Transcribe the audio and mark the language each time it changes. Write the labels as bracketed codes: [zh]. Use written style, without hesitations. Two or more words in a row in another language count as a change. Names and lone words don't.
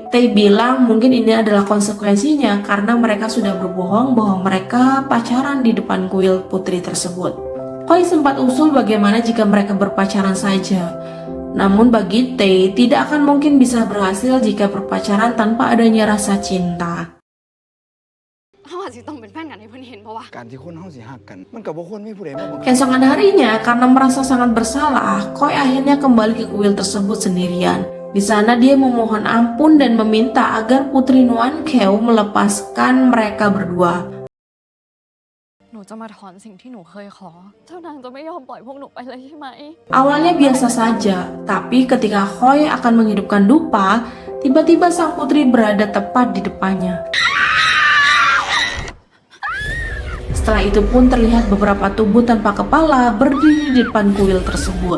[id] Tae bilang mungkin ini adalah konsekuensinya karena mereka sudah berbohong bahwa mereka pacaran di depan kuil putri tersebut. Koi sempat usul bagaimana jika mereka berpacaran saja. Namun bagi Tae tidak akan mungkin bisa berhasil jika berpacaran tanpa adanya rasa cinta. [th] เขาอาจจะต้องเป็นแฟนกันให้เพื่อนเห็นเพราะว่า [tts] การที่คนเฮาสิฮักกัน มันก็บ่ควรมีผู้ใดมาบังคับ [id] Keesokan harinya, karena merasa sangat bersalah, Koi akhirnya kembali ke kuil tersebut sendirian. Di sana dia memohon ampun dan meminta agar Putri Nuan Keo melepaskan mereka berdua. [th] หนูจะมาถอนสิ่งที่หนูเคยขอเจ้านางจะไม่ยอมปล่อยพวกหนูไปเลยใช่ไหม [id] Awalnya biasa saja, tapi ketika Koi akan menghidupkan dupa, tiba-tiba sang putri berada tepat di depannya. Setelah itu pun terlihat beberapa tubuh tanpa kepala berdiri di depan kuil tersebut.